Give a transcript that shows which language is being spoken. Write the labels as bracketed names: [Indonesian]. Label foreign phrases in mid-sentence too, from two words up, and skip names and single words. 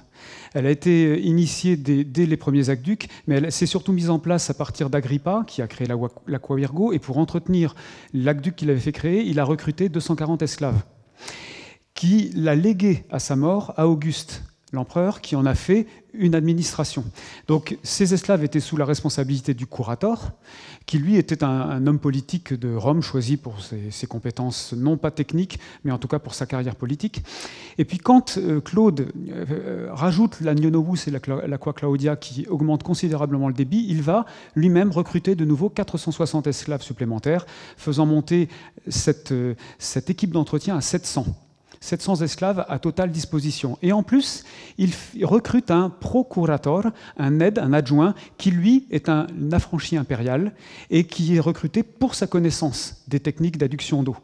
[French] Elle a été initiée dès les premiers aqueducs, mais elle s'est surtout mise en place à partir d'Agrippa, qui a créé l'Aqua Virgo, et pour entretenir l'aqueduc qu'il avait fait créer, il a recruté 240 esclaves, qui l'a légué à sa mort à Auguste, l'empereur, qui en a fait une administration. Donc ces esclaves étaient sous la responsabilité du curator, qui lui était un homme politique de Rome, choisi pour ses compétences, non pas techniques, mais en tout cas pour sa carrière politique. Et puis quand Claude rajoute l'Agno Novus et l'Aqua Claudia, qui augmente considérablement le débit, il va lui-même recruter de nouveau 460 esclaves supplémentaires, faisant monter cette équipe d'entretien à 700. 700 esclaves à totale disposition. Et en plus, il recrute un procurator, un aide, un adjoint, qui lui est un affranchi impérial et qui est recruté pour sa connaissance des techniques d'adduction d'eau.